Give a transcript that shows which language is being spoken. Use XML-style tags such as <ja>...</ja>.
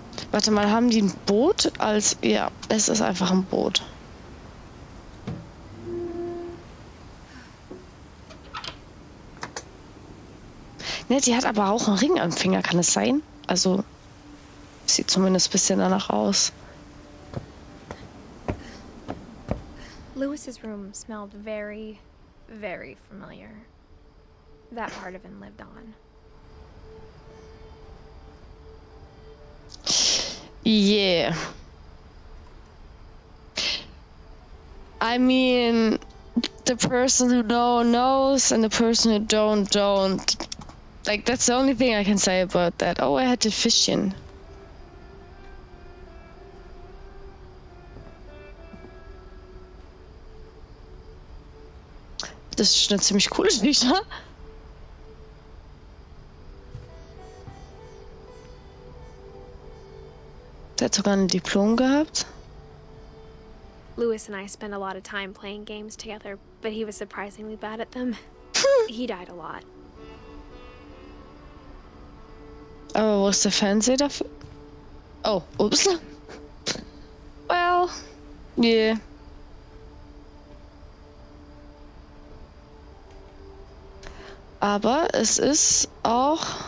<de>Warte mal, haben die ein Boot als... Ja, es ist einfach ein Boot. Ne, die hat aber auch einen Ring am Finger, kann es sein? Also, sieht zumindest ein bisschen danach aus.</de> <en>Louis's room smelled very, very familiar. That part of him lived on. Yeah. I mean, the person who knows and the person who don't. Like, that's the only thing I can say about that. Oh, I had a Fischchen.</en> <de>Das ist eine ziemlich coole Geschichte. Der hat sogar ein Diplom gehabt.</de> <en>Louis and I spent a lot of time playing games together, but he was surprisingly bad at them. He died a lot.</en> <de>Aber wo ist der Fernseher dafür?</de> <en>Oh, ups. Well, yeah.</en> <de>Aber es ist auch...</de>